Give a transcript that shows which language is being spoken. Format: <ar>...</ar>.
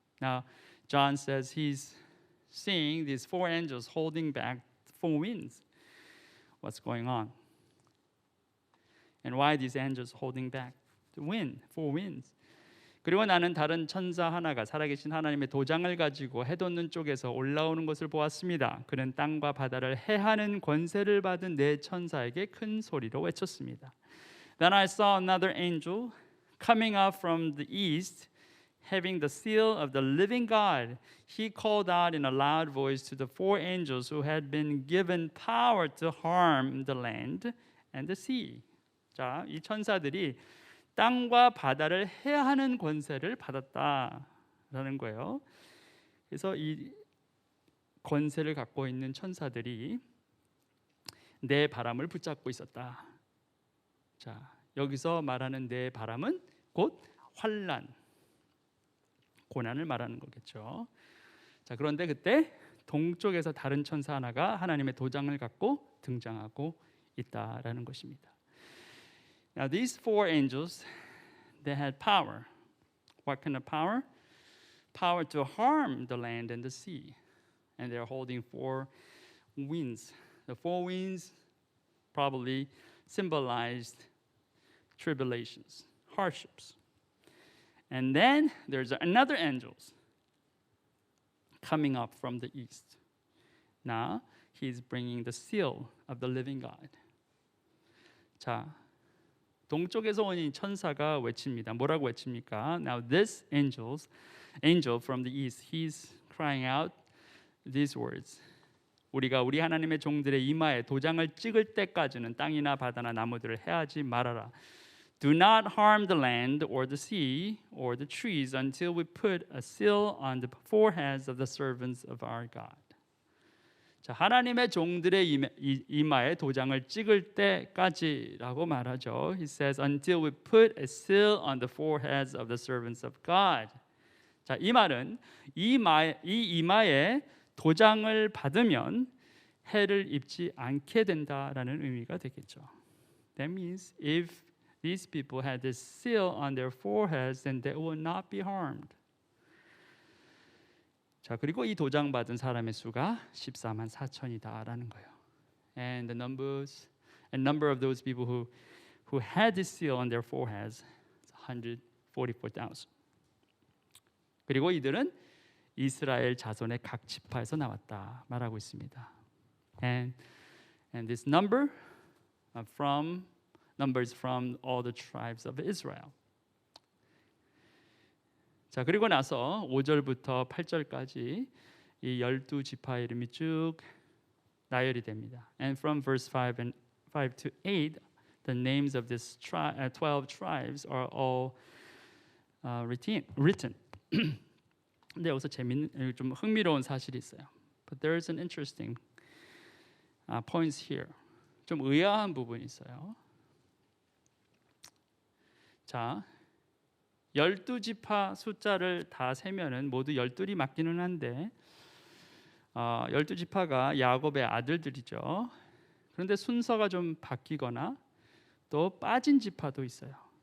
<en>Now, John says he's seeing these four angels holding back four winds. What's going on? And why these angels holding back the wind, four winds?</en> <ko>그리고 나는 다른 천사 하나가 살아계신 하나님의 도장을 가지고 해돋는 쪽에서 올라오는 것을 보았습니다. 그는 땅과 바다를 해하는 권세를 받은 네 천사에게 큰 소리로 외쳤습니다.</ko> <en>Then I saw another angel coming up from the east, having the seal of the living God. He called out in a loud voice to the four angels who had been given power to harm the land and the sea.</en> <ko>자, 이 천사들이 땅과 바다를 해하는 권세를 받았다라는 거예요. 그래서 이 권세를 갖고 있는 천사들이 내 바람을 붙잡고 있었다. 자, 여기서 말하는 내 바람은 곧 환난, 고난을 말하는 거겠죠. 자, 그런데 그때 동쪽에서 다른 천사 하나가 하나님의 도장을 갖고 등장하고 있다라는 것입니다.</ko> <en>Now these four angels, they had power. What kind of power? Power to harm the land and the sea. And they're holding four winds. The four winds probably symbolized tribulations, hardships. And then there's another angel coming up from the east. Now he's bringing the seal of the living God.</en> <ko>자, 동쪽에서 온 이 천사가 외칩니다. 뭐라고 외칩니까?</ko> <en>Now this angel from the east, he's crying out these words.</en> <ko>우리가 우리 하나님의 종들의 이마에 도장을 찍을 때까지는 땅이나 바다나 나무들을 해하지 말아라.</ko> <en>Do not harm the land or the sea or the trees until we put a seal on the foreheads of the servants of our God.</en> <ko>자, 하나님의 종들의 이마에 도장을 찍을 때까지라고 말하죠.</ko> <en>He says until we put a seal on the foreheads of the servants of God.</en> <ko>자, 이 말은 이 이마에 도장을 받으면 해를 입지 않게 된다라는 의미가 되겠죠.</ko> <en>That means if these people had this seal on their foreheads, then they will not be harmed.</en> <ko>자, 그리고 이 도장 받은 사람의 수가 14만 4천이다라는 거예요.</ko> <en>And the number of those people who had this seal on their foreheads, 144,000.</en> <ko>그리고 이들은 이스라엘 자손의 각 지파에서 나왔다 말하고 있습니다.</ko> <en>And this numbers from all the tribes of Israel.</en> <ko>자, 그리고 나서 5절부터 8절까지 이 12지파의 이름이 쭉 나열이 됩니다.</ko> <en>And from verse 5 to 8, the names of these 12 tribes are all written.</en> <ko>근데 여기서 좀 흥미로운 사실이 있어요.</ko> <en>But there is an interesting points here.</en> <ko>좀 의아한 부분이 있어요. 자, 12지파 숫자를 다 세면은 모두 12이 맞기는 한데 12지파가 야곱의 아들들이죠. 그런데 순서가 좀 바뀌거나 또 빠진 지파도 있어요.</ko>